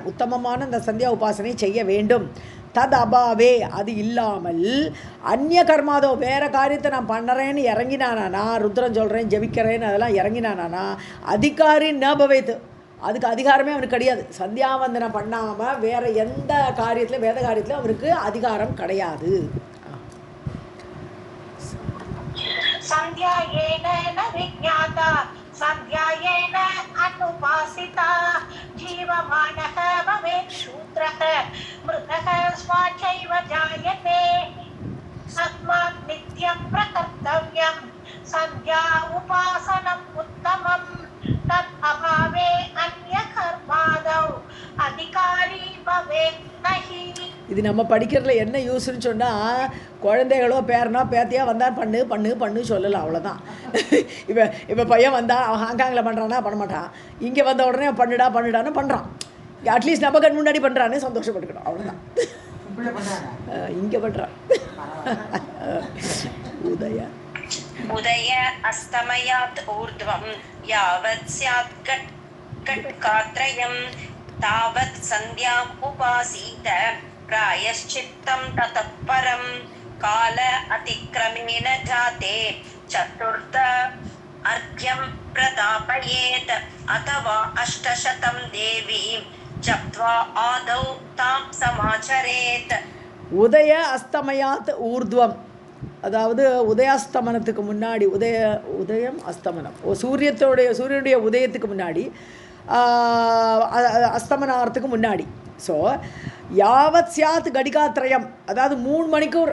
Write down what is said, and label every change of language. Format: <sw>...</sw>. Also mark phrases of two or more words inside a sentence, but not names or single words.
<ta>உத்தமமான அந்த சந்தியா உபாசனை செய்ய வேண்டும்.</ta> <sa>तत् अभावे,</sa> <ta>அது இல்லாமல்</ta> <sa>अन्य कर्मादौ,</sa> <ta>வேறு காரியத்தை நான் பண்ணுறேன்னு இறங்கினானா, ருத்ரன் சொல்கிறேன் ஜெபிக்கிறேன்னு அதெல்லாம் இறங்கினானா,</ta> <sa>अधिकारी न भवेत्,</sa> <ta>அதுக்கு அதிகாரமே அவனுக்கு கிடையாது. சந்தியாவந்தனம் பண்ணாமல் வேறு எந்த காரியத்தில், வேத காரியத்தில் அவனுக்கு அதிகாரம் கிடையாது.</ta> <sa>सन्ध्यायेन न विज्ञाता सन्ध्यायेन अनुपासिता जीवमानः भवेत् शूद्रः मृतः स्वाचैव जायते तस्मात् नित्यं प्रकर्तव्यं सन्ध्या उपासनम् उत्तमं तत् अभावे अन्यकर्मादौ अधिकारी भवेत् नहि।</sa> <ta>இது நம்ம படிக்கிறதுல என்ன யூஸ்ன்னு சொன்னால், குழந்தைகளோ பேரனோ பேத்தியா வந்தால் பண்ணு பண்ணு பண்ணு சொல்லலாம், அவ்வளோதான். இப்போ பையன் வந்தால் அவன் ஹாங்காங்கில் பண்ணுறானா பண்ண மாட்டான், இங்கே வந்த உடனே பண்ணுடா பண்ணுடான்னு பண்ணுறான். அட்லீஸ்ட் நம்ம கண் முன்னாடி பண்ணுறான்னு சந்தோஷப்பட்டுக்கணும், அவ்வளோதான். இங்கே பண்ணுறான். உதய</ta> <sa>उदय अस्तमयात् ऊर्ध्वं यावत् स्यात् कट्कात्रयं तावत् सन्ध्याम् उपासीत प्रायश्चित्तं ततः परं काल अतिक्रमेण जाते चतुर्थ अर्घ्यं प्रदापयेत् अथवा अष्टशतं देवीं जप्त्वा आदौ तां समाचरेत्. उदय अस्तमयात् ऊर्ध्वम्,</sa> <ta>அதாவது உதயாஸ்தமனத்துக்கு முன்னாடி உதயம் அஸ்தமனம் சூரியனுடைய உதயத்துக்கு முன்னாடி அஸ்தமனாரத்துக்கு முன்னாடி. ஸோ</ta> <sa>यावत् स्यात् घटिकात्रयम्,</sa> <ta>அதாவது 3 மணிக்கூர்.</ta>